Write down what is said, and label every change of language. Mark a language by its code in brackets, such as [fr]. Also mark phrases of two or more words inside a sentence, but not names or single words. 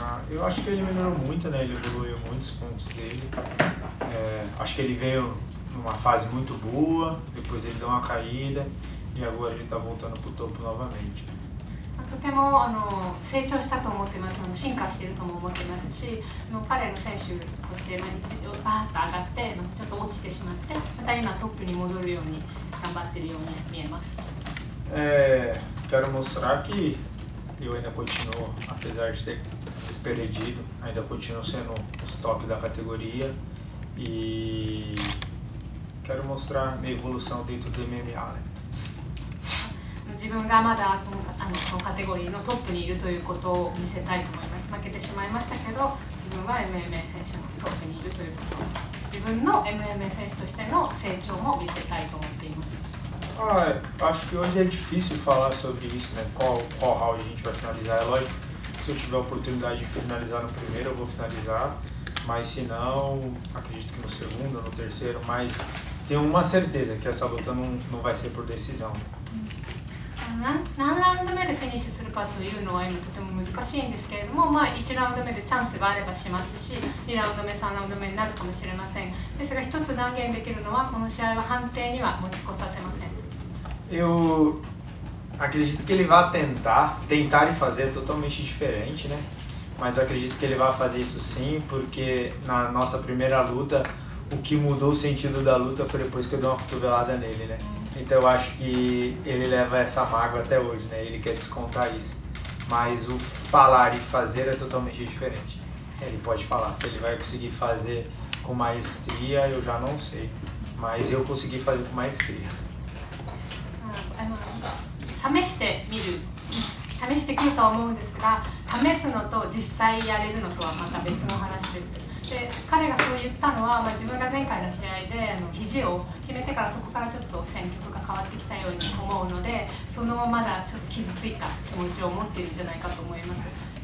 [pt] Eu acho que ele melhorou muito, né? Ele evoluiu muitos pontos dele. Acho que ele veio numa fase muito boa, depois ele deu uma caída e agora ele está voltando para o topo novamente. [ja] とても成長したと思ってます。進化しているとも思ってますし、彼の選手として一度バーッと上がってちょっと落ちてしまって、また今トップに戻るように頑張っているように見えます。 [pt] Quero mostrar que eu ainda continuo, apesar de ter perdido, ainda continuo sendo os top da categoria e quero mostrar minha evolução dentro do MMA, né? [ja] 自分がまだこのカテゴリーのトップにいるということを見せたいと思います。負けてしまいましたけど、自分は MMA 選手のトップにいるということ、自分の MMA 選手としての成長も見せたいと思っています。 [pt] Acho que hoje é difícil falar sobre isso, né? Qual round a gente vai finalizar. É lógico, se eu tiver a oportunidade de finalizar no primeiro, eu vou finalizar. Mas se não, acredito que no segundo ou no terceiro. Mas tenho uma certeza que essa luta não vai ser por decisão. [ja] 何ラウンド目でフィニッシュするかというのは今とても難しいんですけれども、1ラウンド目でチャンスがあればしますし、2ラウンド目、3ラウンド目になるかもしれません。ですが一つ断言できるのは、この試合は判定には持ち越させません。 [pt] Eu acredito que ele vai tentar e fazer é totalmente diferente, né? Mas eu acredito que ele vai fazer isso sim, porque na nossa primeira luta, o que mudou o sentido da luta foi depois que eu dei uma cotovelada nele, né? Então eu acho que ele leva essa mágoa até hoje, né? Ele quer descontar isso. Mas o falar e fazer é totalmente diferente. Ele pode falar, se ele vai conseguir fazer com maestria, eu já não sei. Mas eu consegui fazer com maestria. [ja] 試してくると思うんですが、試すのと実際やれるのとはまた別の話です。で、彼がそう言ったのは、自分が前回の試合で肘を決めてからそこからちょっと戦局が変わってきたように思うので、そのまだちょっと傷ついた気持ちを持っているんじゃないかと思います。